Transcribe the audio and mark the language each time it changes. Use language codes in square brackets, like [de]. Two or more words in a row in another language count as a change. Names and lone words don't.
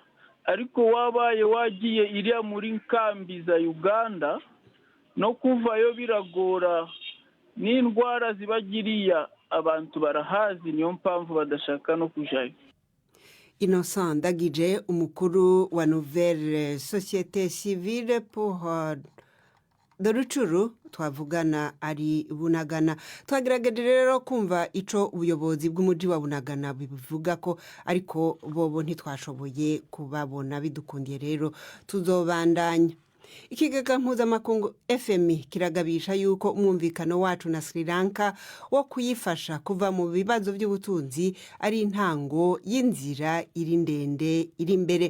[rn] Ariko wabaye wagiye iriya muri nkambi za Uganda no kuvayo biragora, n'indwara zibagiriya abantu barahazi, niyo mpamvu badashaka no kujayo. Innocent Ndagije, umukuru wa Nouvelle Société Civile pour de Rucuru, twavugana ari Bunagana. Twagerageje rero kumva ico ubuyobozi bw'umuji wa Bunagana bivuga ko, ariko bobo ntitwashoboye kubabona. Bidukundiye rero tuzobandanya. Ikigega mpuzamakungu FMI kiragabisha yuko umwumvikano wacu na Sri Lanka wo kuyifasha kuva mu bibazo by'ubutunzi ari intango y'inzira iri ndende iri imbere.